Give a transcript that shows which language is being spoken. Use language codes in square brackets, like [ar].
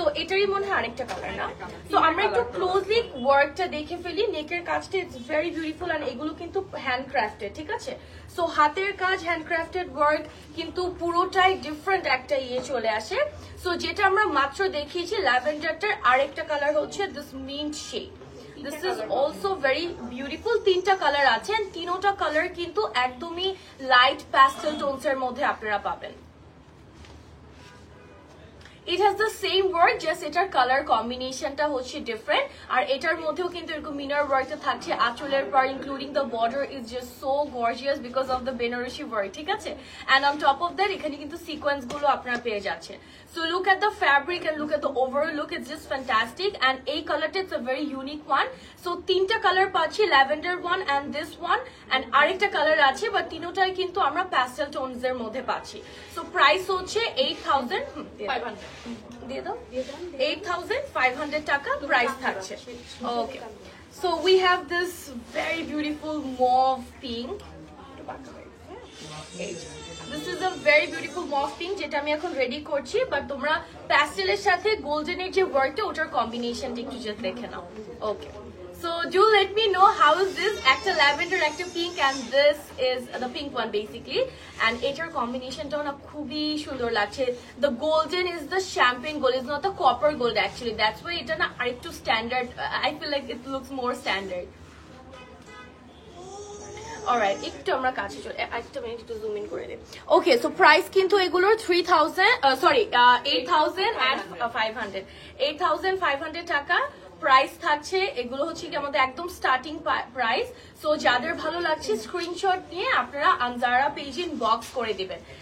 [bn] So এটারই মনে হয় আরেকটা কালার না। সো আমরা একটু ক্লোজলি ওয়ার্কটা দেখে ফেলি। নেকের কাজটা [en] it's very beautiful [bn] এন্ড এগুলো কিন্তু হ্যান্ডক্রাফটেড, ঠিক আছে? সো হাতের কাজ, হ্যান্ডক্রাফটেড ওয়ার্ক, কিন্তু পুরোটাই ডিফারেন্ট একটা চলে আসে। সো যেটা আমরা মাত্র দেখিয়েছি ল্যাভেন্ডারটার আরেকটা কালার হচ্ছে [en] This mint shade. This is also very beautiful. [bn] তিনটা কালার আছে and তিনোটা কালার কিন্তু একদমই লাইট প্যাস্টেল টোনস এর মধ্যে আপনারা পাবেন। [en] It has the same work, just [bn] এটার কালার কম্বিনেশনটা হচ্ছে ডিফারেন্ট। আর এটার মধ্যেও কিন্তু এরকম মিনার ওয়ার্কটা থাকছে আঁচলের পর, [en] including the border is just so gorgeous because of the Banarasi work, [bn] ঠিক আছে? [en] and on top of that [bn] এখানে কিন্তু সিকোয়েন্স গুলো আপনারা পেয়ে যাচ্ছেন। [en] So look at the fabric and look at the overall look, it's just fantastic. And [bn] এই কালারটা [en] it's a very unique one. [bn] So তিনটা কালার পাচ্ছি, lavender one [en] and this one, [bn] and আরেকটা কালার আছে, বাট তিনোটাই কিন্তু আমরা প্যাস্টেল টোনস এর মধ্যে পাচ্ছি। সো প্রাইস হচ্ছে 8,500 দিয়ে দাও, 8,500 টাকা প্রাইস থাকছে। [en] Okay, so we have this very beautiful mauve pink. This is a very beautiful mauve pink [bn] যেটা আমি এখন রেডি করছি, বাট তোমরা প্যাস্টেলের সাথে গোল্ডেনের যে ওয়ার্কটা ওটার কম্বিনেশনটা একটু জাস্ট দেখে নাও। [en] okay, so do let me know how is this, [bn] একটা ল্যাভেন্ডার একটা pink [en] and this is the pink one basically, and [bn] এটার কম্বিনেশনটাও না খুবই সুন্দর লাগছে। [en] the golden is the champagne gold, is not the copper gold actually, that's why [bn] এটা না আরেকটু standard, [en] I feel like it looks more standard. [bn] Alright, একটু আমরা কাছে চলে, একটা মিনিট একটু জুম ইন করে দিই। ওকে, সো প্রাইস কিন্তু এগুলোর 8,500 টাকা প্রাইস থাকছে। এগুলো হচ্ছে কি আমাদের একদম স্টার্টিং প্রাইস। সো যাদের ভালো লাগছে স্ক্রিনশট নিয়ে আপনারা আনজারা পেজ ইনবক্স করে দিবেন।